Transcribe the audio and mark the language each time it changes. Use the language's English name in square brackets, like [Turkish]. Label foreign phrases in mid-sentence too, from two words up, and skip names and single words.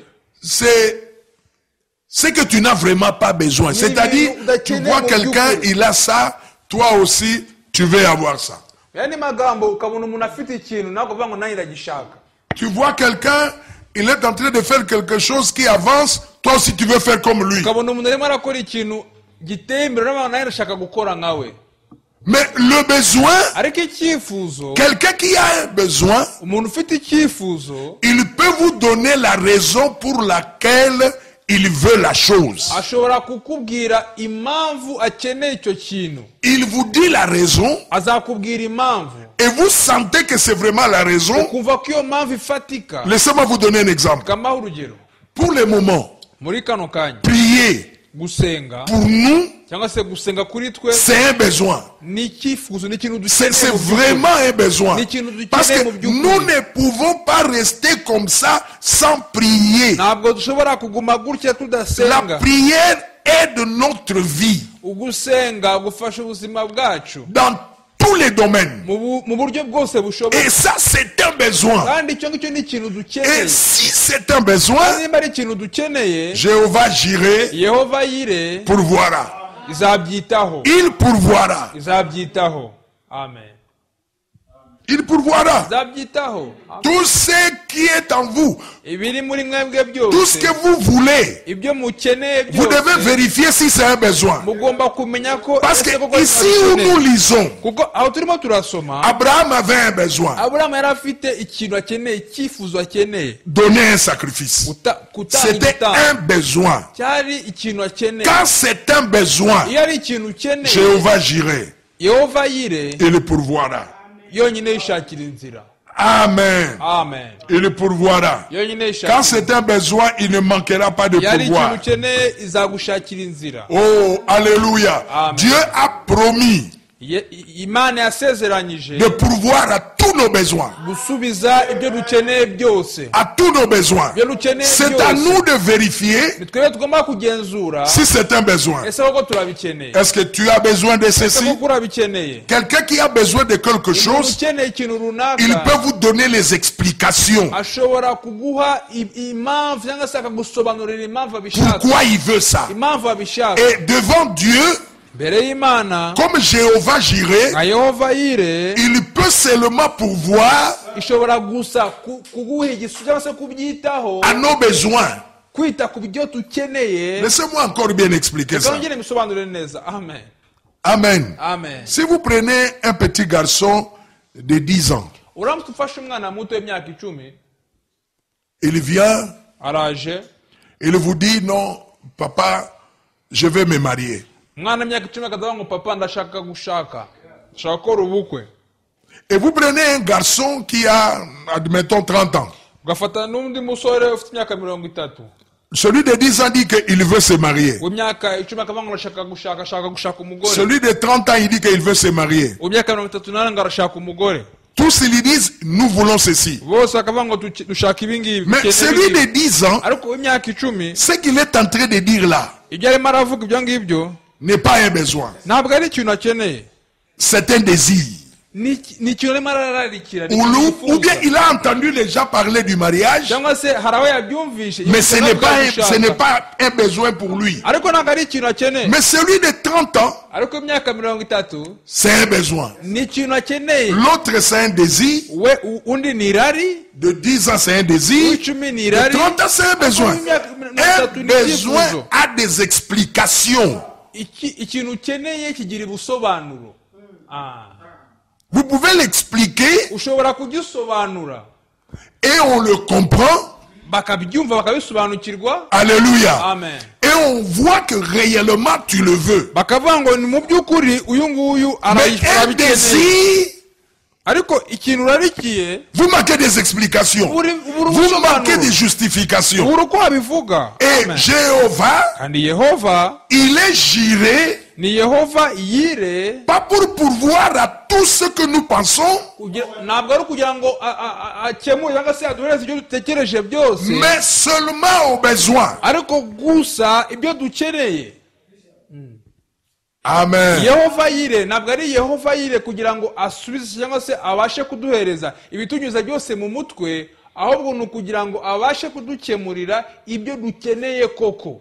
[French] c'est ce que tu n'as vraiment pas besoin. C'est-à-dire, tu vois quelqu'un, il a ça, toi aussi, tu veux avoir ça. [Swahili] yani magambo [Kinyarwanda] ukabona umuntu afite ikintu nako vuga ngo nanjye ndagishaka. [French] Tu vois quelqu'un, il est en train de faire quelque chose qui avance, toi aussi tu veux faire comme lui. [Kinyarwanda] Ukabona umuntu arimo arakora ikintu giteye imbere n'abantu nanjye ndashaka gukora nkawe. [French] Mais le besoin, [Kinyarwanda] Ariko icyifuzo, [French] quelqu'un qui a un besoin, [Kinyarwanda] umuntu ufite icyifuzo [French] il peut vous donner la raison pour laquelle il veut la chose. [Kinyarwanda] ashobora kukubwira impamvu akeneye icyo kintu. [French] Il vous dit la raison, [Kinyarwanda] Azakubwira impamvu. [French] et vous sentez que c'est vraiment la raison, [Kinyarwanda] ukumva ko iyo mpamvu ifatika. [French] laissez-moi vous donner un exemple. [Kinyarwanda] Kama urugero, [French] Pour le moment, [Kinyarwanda] muri kano kanya [French] prier [Kinyarwanda] gusenga [French] pour nous, [Kinyarwanda] cyangwa se gusenga kuri twe [French] c'est un besoin. [Kinyarwanda] ni icyifuzo, ni ikintu [French] C'est [Kinyarwanda] dukeneye mu by'ukuri. [French] vraiment un besoin. [Kinyarwanda] Ni ikintu dukeneye [French] Parce que [Kinyarwanda] mu by'ukuri. [French] nous ne pouvons pas rester comme ça sans prier. [Kinyarwanda] ntabwo dushobora kuguma gutya [French] La [Kinyarwanda] tudasenga. [French] prière est de notre vie [Kinyarwanda] ugusenga gufasha ubuzima bwacu [French] dans tous les domaines. [Kinyarwanda] mu buryo bwose bushoboka. [French] Et ça, c'est un besoin. [Kinyarwanda] kandi icyo ngicyo ni ikintu [French] Et [Kinyarwanda] dukeneye. [French] si c'est un besoin, [Kinyarwanda] niba ari ikintu dukeneye, [French] Jéhovah Jireh [Kinyarwanda] yehova yire [French] pourvoira. [Kinyarwanda] izabyitaho. [French] Il pourvoira. [Kinyarwanda] izabyitaho. amen. [French] Il pourvoira. [Kinyarwanda] izabyitaho. [French] Tout ce qui est en vous, [Kinyarwanda] ibiri muri mwebwe [French] tout ce [Kinyarwanda] byose, [French] que vous voulez, [Kinyarwanda] ibyo mukeneye [French] vous devez [Kinyarwanda] byose, [French] vérifier si c'est un besoin. [Kinyarwanda] mugomba kumenya ko [French] Parce que [Kinyarwanda] ese koko [French] ici où [Kinyarwanda] mubikeneye. [French] nous lisons, [Kinyarwanda] kuko aho turimo turasoma, [French] Abraham avait un besoin, [Kinyarwanda] aburahamu yari afite ikintu akeneye, icyifuzo akeneye, [French] donner un sacrifice. [Kinyarwanda] gutanga [French] C'était [Kinyarwanda] igitambo. [French] un besoin. [Kinyarwanda] cyari ikintu akeneye. [French] Quand c'est un besoin, [Kinyarwanda] iyo ari ikintu ukeneye, [French] Jéhovah Jireh, [Kinyarwanda] yehova yire [French] il pourvoira. [Kinyarwanda] yonyine yishakira inzira. [French] Amen. [Kinyarwanda] amen. [French] Il pourvoira. [Kinyarwanda] yonyine [French] Quand [Kinyarwanda] yishakira. [French] c'est un besoin, il ne manquera pas de [Kinyarwanda] yari ikintu [French] pourvoir. [Kinyarwanda] ukeneye, izagushakira inzira. [French] Oh, alléluia. [Kinyarwanda] Amen. [French] Dieu a promis [Kinyarwanda] Imana yasezeranyije [French] de pourvoir à tous nos besoins. [Kinyarwanda] gusubiza ibyo dukeneye byose. [French] À tous nos besoins. [Kinyarwanda] ibyo dukeneye [French] C'est à nous [Kinyarwanda] byose [French] de vérifier [Kinyarwanda] ni twebwe tugomba kugenzura [French] si c'est un besoin. [Kinyarwanda] ese koko turabikeneye. [French] Est-ce que tu as besoin de [Kinyarwanda] ese [French] ceci? [Kinyarwanda] koko urabikeneye. [French] Quelqu'un qui a besoin de quelque [Kinyarwanda] umuntu [French] chose, [Kinyarwanda] ukeneye ikintu [French] il [Kinyarwanda] runaka [French] peut vous donner les explications. [Kinyarwanda] ashobora kuguha impamvu cyangwa se akagusobanurira impamvu abishaka, [French] Pourquoi il veut ça? [Kinyarwanda] impamvu abishaka. [French] Et devant Dieu, [Kinyarwanda] mbere y'Imana [French] comme Jéhovah Jireh, [Kinyarwanda] nka yehova yire [French] il peut seulement pourvoir [Kinyarwanda] ishobora gusa kuguha igisubizo cyangwa se kubyitaho, [French] à nos besoins. [Kinyarwanda] kwita ku byo dukeneye. [French] Laissez-moi encore bien expliquer ça. [Kinyarwanda] Kongere misobanurire neza. amen. Amen. amen. [French] Si vous prenez un petit garçon de 10 ans, [Kinyarwanda] uramutse ufashe umwana muto w'imyaka 10, [French] il vient, [Kinyarwanda] araje, [French] il vous dit non, papa, je vais me marier. [Kinyarwanda] umwana w'imyaka 10 akavuga ngo papa ndashaka gushaka, ndashaka gukora ubukwe. [French] Et vous prenez un garçon qui a, admettons, 30 ans. [Kinyarwanda] ugafata n'undi musore ufite imyaka 30, [French] Celui de 10 ans dit qu'il veut se marier. [Kinyarwanda] w'imyaka 10 akavuga ngo ndashaka gushaka, ashaka gushaka umugore. [French] Celui de 30 ans, il dit qu'il veut se marier. [Kinyarwanda] w'imyaka 38 ngo arashaka umugore. [French] Tous ils disent, nous voulons ceci. [Kinyarwanda] bose bakavuga ngo dushaka ibi ngibi. [French] Mais celui de 10 ans, [Kinyarwanda] ariko w'imyaka 10, [French] ce qu'il est en train de dire là, [Kinyarwanda] ibyo arimo aravuga ibyo ngibyo [French] n'est pas un besoin. [Kinyarwanda] ntabwo ari ikintu akeneye, [French] C'est un désir. [Kinyarwanda] ni ikintu arimo arararikira. [French] Ou bien il a entendu les gens parler du mariage, [Kinyarwanda] cyangwa se hari aho yabyumvishe, [French] mais ce n'est pas un besoin pour lui. [Kinyarwanda] ariko ntabwo ari ikintu akeneye. [French] Mais celui de 30 ans, [Kinyarwanda] ariko imyaka 30 [French] c'est un besoin. [Kinyarwanda] ni ikintu akeneye. [French] L'autre, c'est un désir. [Kinyarwanda] undi ni irari, [French] De 10 ans, c'est un désir. [Kinyarwanda] uw'icumi ni [French] De [Kinyarwanda] irari, [French] 30 ans, c'est un besoin. Un besoin a des explications. [Kinyarwanda] ikintu ukeneye kigira ubusobanuro. [French] Vous pouvez l'expliquer [Kinyarwanda] ushobora kugisobanura [French] et on le comprend. [Kinyarwanda] bakabyumva bakabisobanukirwa. [French] Alléluia. [Kinyarwanda] amen. [French] Et on voit que réellement tu le veux. [Kinyarwanda] bakavuga ngo ni mu by'ukuri uyu nguyu [French] Mais un [Kinyarwanda] arabikeneye, [French] désir, [Kinyarwanda] ariko ikintu urarikiye [French] vous manquez des explications. Vous manquez des justifications. [Kinyarwanda] ubura uko wabivuga. [French] Et [Kinyarwanda] Amen. [French] Jéhovah, [Kinyarwanda] kandi yehova [French] il est Jireh, [Kinyarwanda] ni yehova yire, [French] pas pour pourvoir à tout ce que nous pensons, [Kinyarwanda] ntabwo ari ukugira ngo akemure cyangwa se aduhereze ibyo dutekereje byose, [French] mais seulement aux besoins. [Kinyarwanda] ariko gusa ibyo dukeneye. Amen. yehova yire ntabwo ari yehova yire kugira ngo asubize cyangwa se abashe kuduhereza ibitunyuza byose mu mutwe, ahubwo ni ukugira ngo abashe kudukemurira ibyo dukeneye koko.